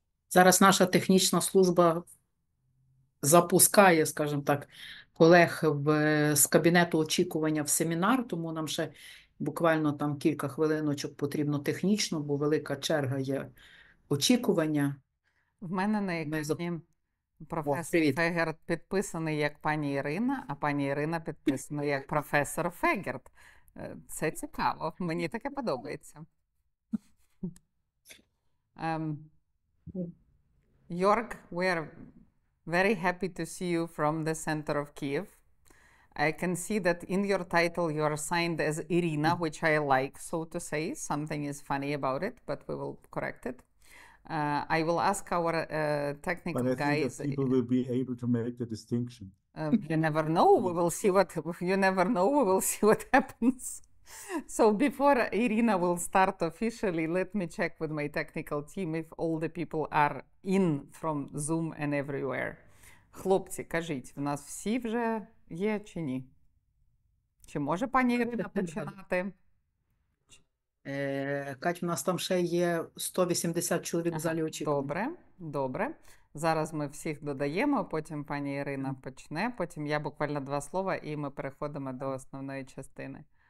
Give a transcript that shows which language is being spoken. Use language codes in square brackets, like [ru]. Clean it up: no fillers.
[uk] Зараз наша технічна служба запускає, скажімо так, колег з кабінету очікування в семінар, тому нам ще буквально там кілька хвилиночок потрібно технічно, бо велика черга є очікування. В мене на екрані професор Привіт. Фегерт підписаний як пані Ірина, а пані Ірина підписана як професор Фегерт. Це цікаво, мені таке подобається. [en] Jörg, we are very happy to see you from the center of Kiev. I can see that in your title you are signed as Iryna, which I like, so to say. Something is funny about it, but we will correct it. I will ask our technical But I think guys. that people will be able to make the distinction. You never know. We will see what. You never know. We will see what happens. So before Iryna will start officially, let me check with my technical team if all the people are in from Zoom and everywhere. [uk] Хлопці, кажіть, в нас всі вже є чи ні? Чи може пані Ірина починати? Кать, у нас там ще є 180 чоловік в залі очікування. Добре, добре. Зараз ми всіх додаємо, потім пані Ірина почне, потім я буквально 2 слова і ми переходимо до основної частини.